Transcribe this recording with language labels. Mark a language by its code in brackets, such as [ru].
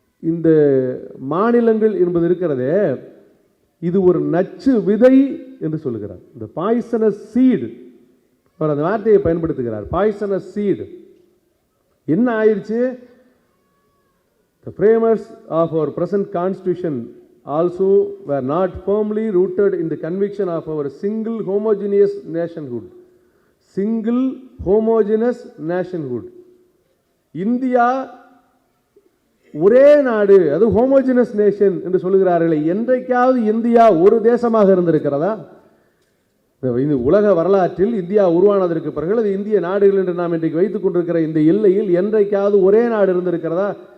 [ta] இந்த மாநிலங்கள் என்பது இருக்கிறதே, இது ஒரு நச்சு விதை என்று சொல்லுகிறார். இந்த பாய்சனஸ் சீடு, அவர் அந்த வார்த்தையை பயன்படுத்துகிறார், பாய்சனஸ் சீடு. என்ன ஆயிடுச்சு? [en] The framers of our present constitution also were not firmly rooted in the conviction of our single homogeneous nationhood. Single homogeneous nationhood. [ta] India ஒரே நாடு, அது ஹோமோஜினஸ் நேஷன் என்று சொல்லுகிறார்களே, என்றைக்காவது இந்தியா ஒரு தேசமாக இருந்திருக்கிறதா? இந்த உலக வரலாற்றில் இந்தியா உருவானதற்கு பிறகு அது இந்திய நாடுகள் என்று நாம் இன்றைக்கு வைத்துக் கொண்டிருக்கிற இந்த எல்லையில் என்றைக்காவது ஒரே நாடு இருந்திருக்கிறதா?